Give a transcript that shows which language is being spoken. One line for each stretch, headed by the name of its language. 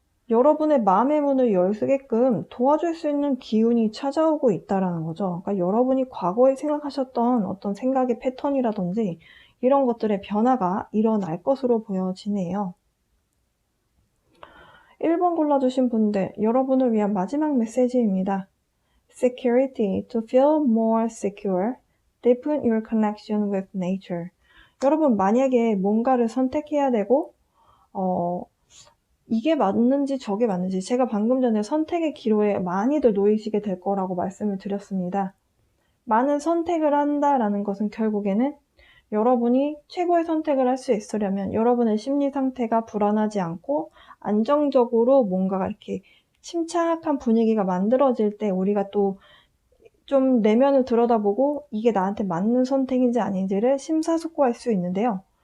Korean: 여러분의 마음의 문을 열게끔 도와줄 수 있는 기운이 찾아오고 있다라는 거죠. 그러니까 여러분이 과거에 생각하셨던 어떤 생각의 패턴이라든지 이런 것들의 변화가 일어날 것으로 보여지네요. 1번 골라주신 분들, 여러분을 위한 마지막 메시지입니다.
English: Security. To feel more secure, deepen your connection with nature.
Korean: 여러분, 만약에 뭔가를 선택해야 되고 이게 맞는지 저게 맞는지 제가 방금 전에 선택의 기로에 많이들 놓이시게 될 거라고 말씀을 드렸습니다. 많은 선택을 한다라는 것은 결국에는 여러분이 최고의 선택을 할 수 있으려면 여러분의 심리 상태가 불안하지 않고 안정적으로 뭔가가 이렇게 침착한 분위기가 만들어질 때 우리가 또 좀 내면을 들여다보고 이게 나한테 맞는 선택인지 아닌지를 심사숙고할 수 있는데요.